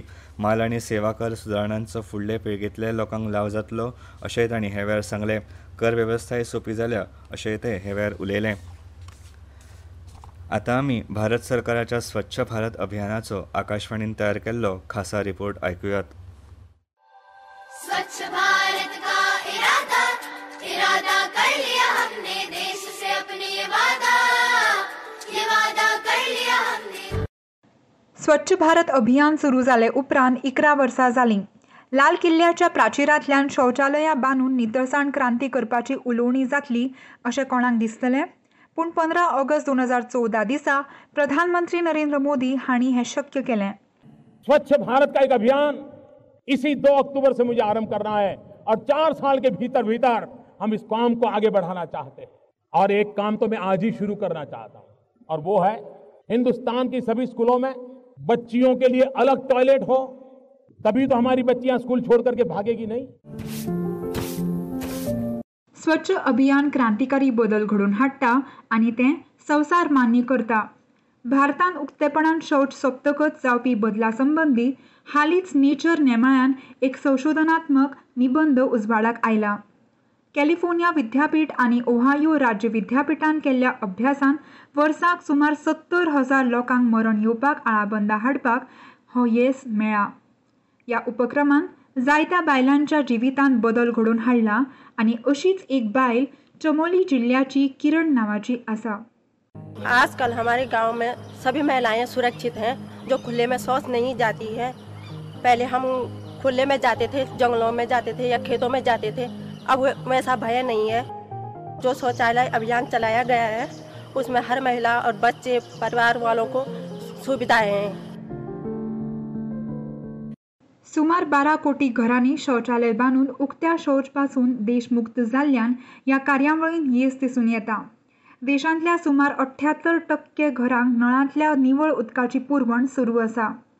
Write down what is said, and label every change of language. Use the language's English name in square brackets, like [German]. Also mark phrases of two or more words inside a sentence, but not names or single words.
[Konkani] माल आनी सेवा कर सुदारणांचो फुडले पिळगेंतल्या लोकांक लाव जातलो अशेंय तांणी हे वेळार सांगलें। कर वेवस्थाय सोंपी जाल्या अशेंय ते हे वेळार उलयले। आतां आमी भारत सरकाराच्या स्वच्छ भारत अभियानाचो आकाशवाणीन तयार केल्लो खासा रिपोर्ट आयकुयात। [Hindi] स्वच्छ भारत का इरादा कर लिया हमने, देश से अपने ये वादा कर लिया हमने। [Konkani] स्वच्छ भारत अभियान सुरू जाले उपरांत 11 वर्सां जालीं। लाल किल्ल्याच्या प्राचिरांतल्यान शौचालयां बांदून नितळसाण क्रांती करपाची उलोवणी जातली अशें कोणाक दिसतलें? पूण 15 ऑगस्ट 2014 दिसा प्रधानमंत्री नरेंद्र मोदी हांणी हें शक्य केलें। [Hindi] स्वच्छ भारत का एक अभियान इसी 2 अक्टूबर से मुझे आरंभ करना है और 4 साल के भीतर भीतर हम इस काम को आगे बढ़ाना चाहते हैं। और एक काम तो मैं आज ही शुरू करना चाहता हूं और वो है हिंदुस्तान की सभी स्कूलों में बच्चियों के लिए अलग टॉयलेट हो, तभी तो हमारी बच्चियां स्कूल छोड़ करके भागेगी नहीं। [Konkani] स्वच्छ अभियान क्रांतिकारी बदल घडोवन हाडटा आनी तें संवसार मान्य करता। भारतान उक्तेपणान शौच सोंपतकच जावपी बदला संबंदी हालींच नेचर नेमाळ्यान एक संशोधनात्मक निबंध उजवाडाक आयला। कॅलिफोर्निया विद्यापीठ आनी ओहायो राज्य विद्यापीठान केल्ल्या अभ्यासान वर्साक सुमार 70,000 लोकांक मरण येवपाक आळाबंदा हाडपाक हो येस मेळ्ळा। ह्या उपक्रमान जायत्या बायलांच्या जिवितांत बदल घडोवन हाडला आनी अशीच एक बायल चमोली जिल्ल्याची किरण नावाची आसा। [Hindi] आजकल हमारे गांव में सभी महिलाएं सुरक्षित हैं, जो खुले में शौच नहीं जाती है। पहले हम खुले में जाते थे, जंगलों में जाते थे या खेतों में जाते थे, अब वैसा भय नहीं है। जो शौचालय अभियान चलाया गया है उसमें हर महिला और बच्चे परिवार वालों को सुविधाएं हैं। [Konkani] सुमार 12 कोटी घरांनी शौचालय बांदून उक्त्या शौच पासून देश मुक्त जाल्ल्यान ह्या कार्यावळीन येस दिसून येता। देशांतल्या सुमार 78% घरांक नळांतल्या निवळ उदकाची पुरवण सुरू आसा।